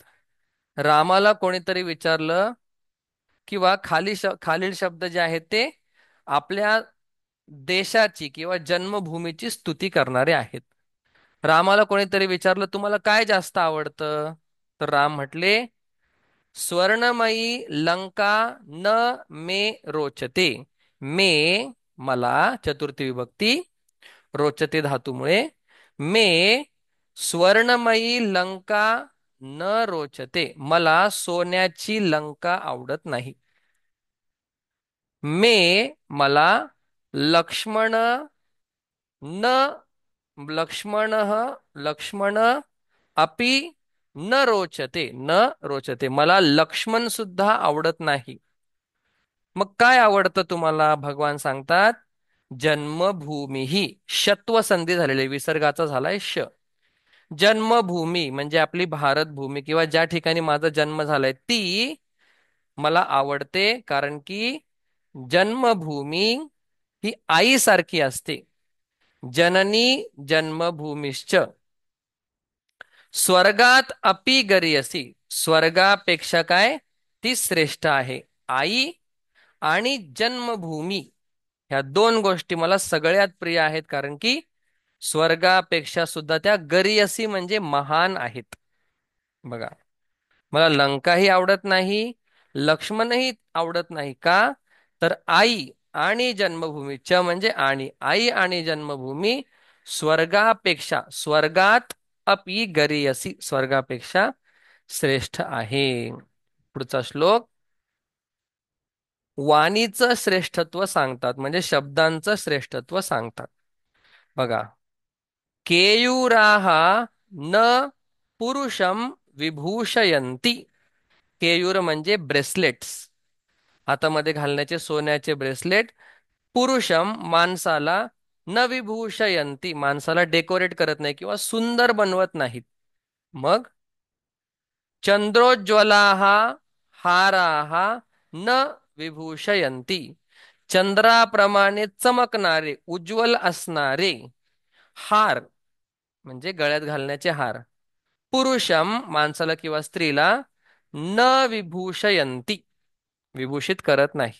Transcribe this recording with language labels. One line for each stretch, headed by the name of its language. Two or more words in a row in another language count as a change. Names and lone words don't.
Marathi: रामाला कोणीतरी विचारलं, किंवा खालील शब्द जे आहेत ते आपल्या देशाची किंवा जन्मभूमीची स्तुती करणारे आहेत. रामाला कोणीतरी विचारलं, तुम्हाला काय जास्त आवडतं? तर राम म्हटले,
Sanskrit: स्वर्णमयी लंका न मे रोचते.
Marathi: मे मला, चतुर्थी विभक्ती, रोचते धातूमुळे.
Sanskrit: मे स्वर्णमयी लंका न रोचते,
Marathi: मला सोन्याची लंका आवडत नाही.
Sanskrit: मे मला लक्ष्मण न लक्ष्मण लक्ष्मण अपि न रोचते, न रोचते,
Marathi: मला लक्ष्मण सुद्धा आवडत नाही. मग काय आवडतं तुम्हाला? भगवान सांगतात, जन्मभूमी ही शत्व संधी झालेली, विसर्गाचा झालाय श. जन्मभूमी म्हणजे आपली भारत भूमी, किंवा ज्या ठिकाणी माझा जन्म झालाय ती मला आवडते, कारण की जन्मभूमी ही आईसारखी असते.
Sanskrit: जननी जन्मभूमीश्च. स्वर्गात अपि गरीयसी,
Marathi: स्वर्गापेक्षा काय? ती श्रेष्ठ आहे. आई आणि जन्मभूमी ह्या 2 गोष्टी मला सगळ्यात प्रिय आहेत, कारण की स्वर्गापेक्षा सुद्धा त्या गरीयसी म्हणजे महान आहेत. बघा, मला लंकाही आवडत नाही, लक्ष्मणही आवडत नाही. का? तर आई आणि जन्मभूमी, च म्हणजे आणि, आई आणि जन्मभूमी स्वर्गापेक्षा,
Sanskrit: स्वर्गात अपि गरीयसी,
Marathi: स्वर्गापेक्षा श्रेष्ठ आहे. पुढचा श्लोक, वाणीचं श्रेष्ठत्व सांगतात, म्हणजे शब्दांचं श्रेष्ठत्व सांगतात. बघा,
Sanskrit: केयूराह न पुरुषम विभूषयंती.
Marathi: केयूर म्हणजे ब्रेसलेट्स, हातामध्ये घालण्याचे सोन्याचे ब्रेसलेट. पुरुषम माणसाला,
Sanskrit: न विभूषयंती
Marathi: माणसाला डेकोरेट करत नाही किंवा सुंदर बनवत नाहीत. मग
Sanskrit: चंद्रोज्ज्वलाः हाराः न विभूषयंती,
Marathi: चंद्राप्रमाणे चमकणारे उज्ज्वल असणारे हार म्हणजे गळ्यात घालण्याचे हार पुरुषम माणसाला किंवा स्त्रीला
Sanskrit: न विभूषयंती
Marathi: विभूषित करत नाही.